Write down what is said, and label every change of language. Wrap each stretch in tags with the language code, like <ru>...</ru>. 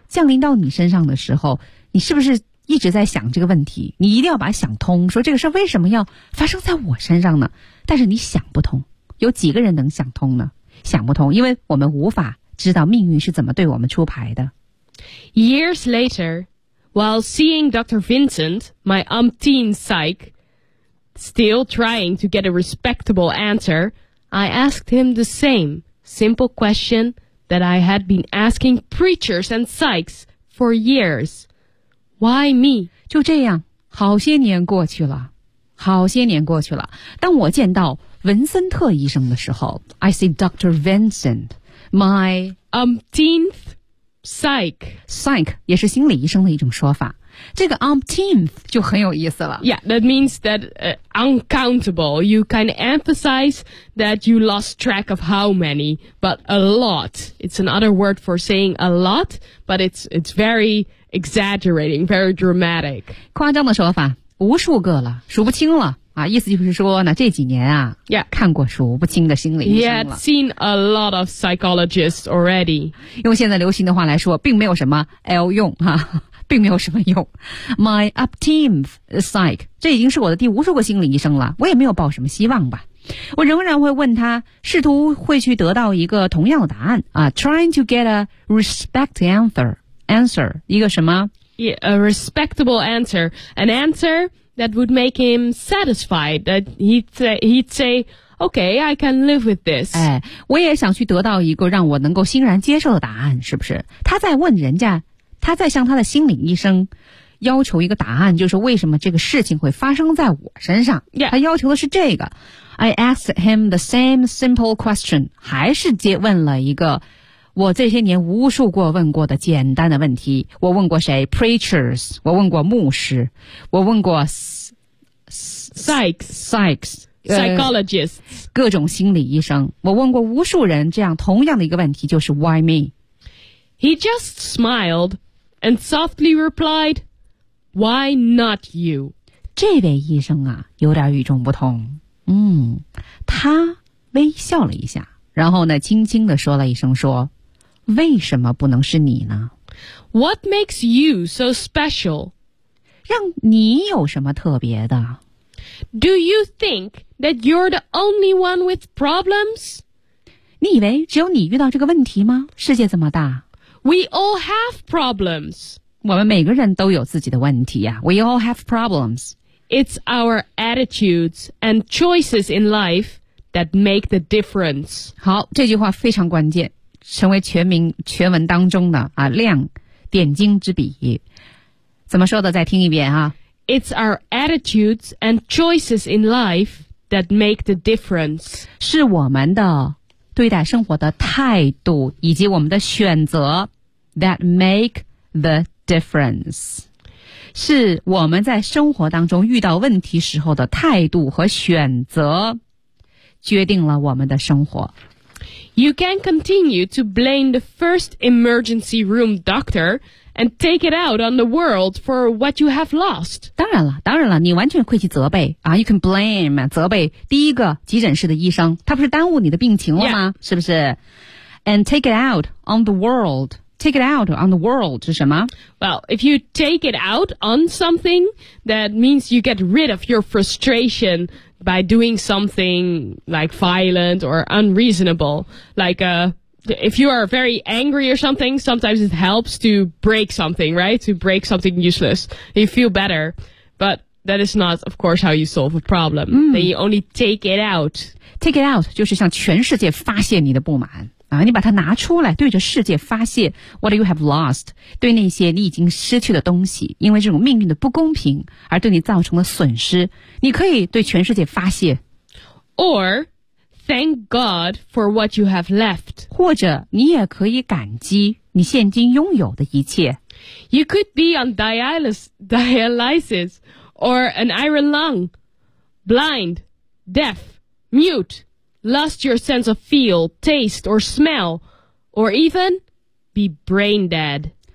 <zh>降临到你身上的时候你是不是一直在想这个问题你一定要把它想通说这个事为什么要发生在我身上呢但是你想不通有几个人能想通呢想不通因为我们无法知道命运是怎么对我们出牌的</zh> <en>Years later while seeing Dr. Vincent my umpteen psych still trying to get a respectable answer I asked him the same simple question that I had been asking preachers and psychs for yearsWhy me?</en> <zh>就这样好些年过去了好些年过去了当我见到文森特医生的时候</zh> <en>I see Dr. Vincent My umpteenth psych</en> <zh>Psych 也是心理医生的一种说法这个 umpteenth 就很有意思了</zh> <en>Yeah, that means that、uncountable You kind of emphasize that you lost track of how many But a lot It's another word for saying a lot But it's veryExaggerating, very dramatic.</en> <zh>夸张的说法，无数个了，数不清了啊！意思就是说呢，这几年啊，</zh> <en>yeah.</en> <zh>看过数不清的心理医生了。</zh> <en>He had seen a lot of psychologists already.</en> <zh>用现在流行的话来说，并没有什么 L 用哈、啊，并没有什么用。</zh> <en>My upteenth psych,</en> <zh>这已经是我的第无数个心理医生了，我也没有抱什么希望吧。我仍然会问他，试图会去得到一个同样的答案啊 ，</zh> <en>trying to get a respect answer.</en> <zh>Answer, 一个什么</zh> <en>yeah, A respectable answer. An answer that would make him satisfied. That he'd say, okay, I can live with this.</en> <zh>哎，我也想去得到一个让我能够欣然接受的答案，是不是？他在问人家，他在向他的心理医生要求一个答案，就是为什么这个事情会发生在我身上。</zh> <en>Yeah.</en> <zh>他要求的是这个。</zh> <en>I asked him the same simple question.</en> <zh>还是接问了一个我这些年无数过问过的简单的问题我问过谁 Preachers 我问过牧师我问过</zh> <en>Psychs psychologists.</en> <zh>各种心理医生。我问过无数人这样同样的一个问题，就是</zh> <en>why me? He just smiled and softly replied, why not you?</en> <zh>这位医生啊，有点与众不同。嗯，他微笑了一下，然后呢，轻轻地说了一声说，为什么不能是你呢？</zh> <en>What makes you so special?</en> <zh>让你有什么特别的？</zh> <en>Do you think that you're the only one with problems?</en> <zh>你以为只有你遇到这个问题吗？世界这么大。</zh> <en>We all have problems.</en> <zh>我们每个人都有自己的问题呀。</zh> <en>We all have problems. It's our attitudes and choices in life that make the difference.</en> <zh>好，这句话非常关键。成为全文当中的啊亮点睛之笔，怎么说的？再听一遍啊</zh> <en>！It's our attitudes and choices in life that make the difference.</en> <zh>是我们的对待生活的态度以及我们的选择</zh> <en>that make the difference.</en> <zh>是我们在生活当中遇到问题时候的态度和选择，决定了我们的生活。</zh> <en>You can continue to blame the first emergency room doctor and take it out on the world for what you have lost.</en> <zh>当然了，当然了，你完全可以去责备啊。</zh> <en>You can blame</en> <zh>责备第一个急诊室的医生，他不是耽误你的病情了吗？</zh> <en>Yeah.</en> <zh>是不是</zh> <en>？And take it out on the world. Take it out on the world</en> <zh>是什么</zh> <en>？Well, if you take it out on something, that means you get rid of your frustration. By doing something like violent or unreasonable, like, if you are very angry or something, sometimes it helps to break something, right? To break something useless. You feel better. But that is not, of course, how you solve a problem.、 Mm. Then you only take it out. Take it out,</en> <zh>就是向全世界发泄你的不满。啊，你把它拿出来，对着世界发泄</zh> <en>what you have lost，</en> <zh>对那些你已经失去的东西，因为这种命运的不公平而对你造成的损失，你可以对全世界发泄。</zh> <en>Or thank God for what you have left，</en> <zh>或者你也可以感激你现今拥有的一切。</zh> <en>You could be on dialysis or an iron lung， blind， deaf， mute。 Lost your sense of feel, taste, or smell, or even be brain dead.</en>